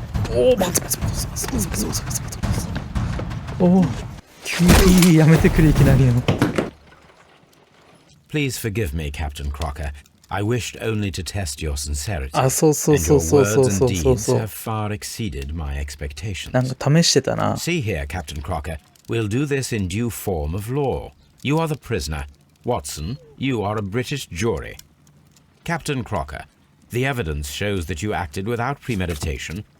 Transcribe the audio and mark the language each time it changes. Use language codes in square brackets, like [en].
[ja] おお、おお、急にやめてくれ、いきなりの。 [en] Please forgive me, Captain Crocker. I wished only to test your sincerity. [ja] あ、そうそうそうそうそうそうそうそう。 [en] have far exceeded my expectations. [ja] なんか試してたな。 [en] See here, Captain Crocker. We'll do this in due form of law. You are the prisoner. Watson, you are a British jury. Captain Crocker, the evidence shows that you acted without premeditation,